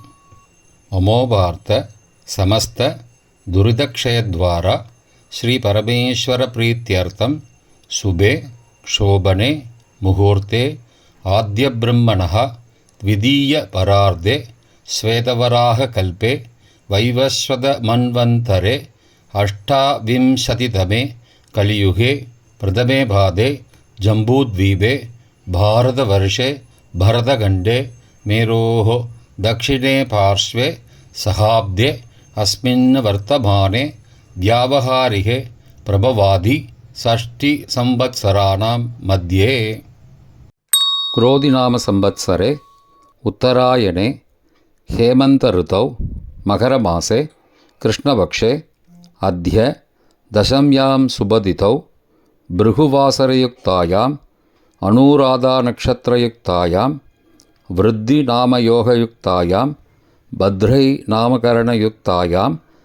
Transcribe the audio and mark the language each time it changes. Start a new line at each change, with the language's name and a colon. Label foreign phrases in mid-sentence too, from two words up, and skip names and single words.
Sanskrit: अमोपार्त्त समस्त दुरितक्षयद्वारा श्री परमेश्वर प्रीत्यर्थं शुभे शोभने मुहूर्ते आद्यब्रह्मणः द्वितीय परार्धे श्वेतवराह कल्पे वैवस्वत मन्वन्तरे अष्टाविंशतितमे कलियुगे प्रथमे पादे जम्बूद्वीपे भारतवर्षे भरतखण्डे மேரோः दक्षिणे पार्श्वे सहाब्दे अस्मिन् वर्तमाने व्यावहारिके प्रभवादि षष्टि संवत्सराणां मध्ये क्रोधिनाम संवत्सरे उत्तरायणे हेमन्त ऋतौ मकरमासे कृष्णपक्षे अद्य दशम्यां सुबदितौ भृगुवासरयुक्तायाम् अनुराधानक्षत्रयुक्तायां वृद्धिनामयोगयुक्तायां भद्रैनामकरणयुक्तायां